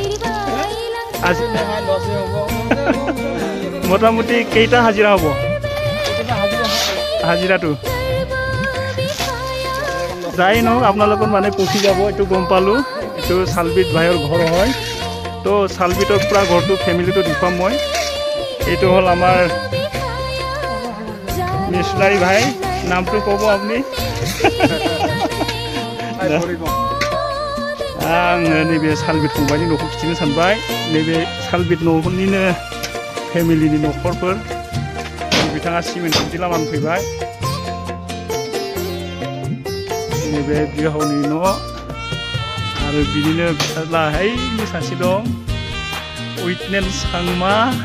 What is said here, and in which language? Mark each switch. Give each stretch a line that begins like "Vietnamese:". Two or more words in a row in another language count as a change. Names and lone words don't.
Assamese: মোটামুটি কেইটা হাজিৰা হ'ব হাজিৰাটো যাই নহওক আপোনালোকৰ মানে পচি যাব এইটো গম পালোঁ এইটো চালবিট ভাইৰ ঘৰ হয় তো চালবিটৰ পৰা ঘৰটো ফেমিলিটো দেখুৱাম মই এইটো হ'ল আমাৰ মিছলাৰী ভাই নামটো ক'ব আপুনি
Bodo: आङो नैबे सालबिट फंबायनि न'खौ खिथिनो सानबाय नैबे सालबिट न'निनो फेमिलिनि न'खरफोर बिथाङा सिमेन्ट खुन्थि लामानि फैबाय नैबे बिहावनि न' आरो बिनिनो फिसाज्ला हैनि सासे दं उइटनेल सांमा